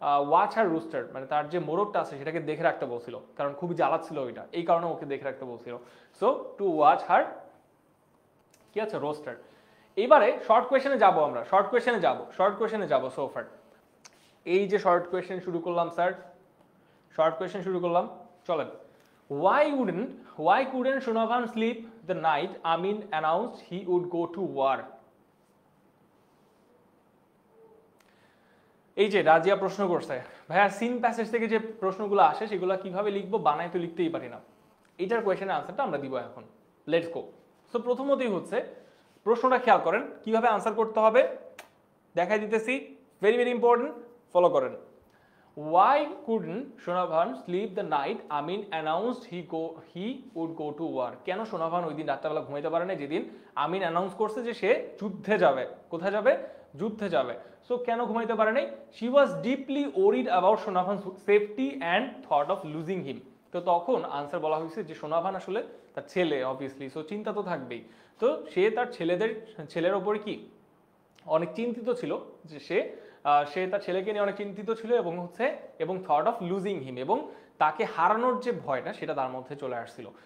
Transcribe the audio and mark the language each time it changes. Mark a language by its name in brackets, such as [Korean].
[English] watch her rooster, [Bangla] মানে তার যে মোরগটা আছে সেটাকে দেখে রাখতে বলছিল, কারণ খুবই জ্বালাচ্ছিল ওইটা, এই কারণে ওকে দেখে রাখতে বলছিল। [English] So to watch her কি আছে rooster. [Bangla] এবারে শর্ট কোয়েশনে যাব, আমরা শর্ট কোয়েশনে যাব সোফার। এই যে শর্ট কোয়েশন শুরু করলাম স্যার, শর্ট কোয়েশন শুরু করলাম, চলেন। [English] Why couldn't Shonavan sleep the night Amin announced he would go to war? [Bangla] এই যে রাজিয়া প্রশ্ন করছে, ভাইয়া সিন প্যাসেজ থেকে যে প্রশ্নগুলো আসে সেগুলো কিভাবে লিখবো, বানায় তো লিখতেই পারি না। এটার কোয়েশনের আনসারটা আমরা দিব এখন, [English] Let's go. [Bangla] সো প্রথমতই হচ্ছে প্রশ্নটা খেয়াল করেন কিভাবে আনসার করতে হবে, দেখাই দিতেছি, [English] very very important, [Bangla] ফলো করেন। [English] Why couldn't Shonavan sleep the night Amin announced he would go to war? [Bangla] কেন সোনাভান ওই দিন রাত্রেবেলা ঘুমাইতে পারে না যেদিন আমিন অ্যানাউন্স করছে যে সে যুদ্ধে যাবে? কোথায় যাবে? যুদ্ধে যাবে। সো কেন ঘুমাইতে পারে নাই? [English] She was deeply worried about Shonavan's safety and thought of losing him. [Bangla] তো তখন আনসার বলা হয়েছে যে সোনাভান আসলে তার ছেলে, অবভিয়াসলি, সো চিন্তা তো থাকবেই। তো সে তার ছেলের ওপরে কি অনেক চিন্তিত ছিল, যে সে তার ছেলেকে নিয়ে অনেক চিন্তিত ছিল, এবং [English] thought of losing him, [Bangla] এবং তাকে হারানোর যে ভয়টা সেটা তার মধ্যে চলে আসছিল।